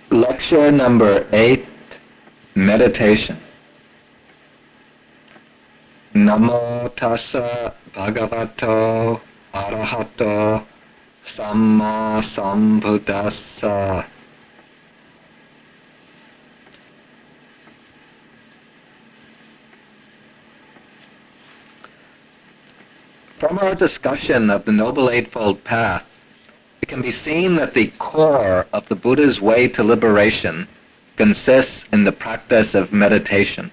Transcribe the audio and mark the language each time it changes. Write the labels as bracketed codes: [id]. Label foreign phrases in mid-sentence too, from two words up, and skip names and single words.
[en] Lecture number 8, Meditation. [pi] Namo tassa bhagavato arahato samma sambuddhassa. [en] From our discussion of the Noble Eightfold Path, it can be seen that the core of the Buddha's way to liberation consists in the practice of meditation.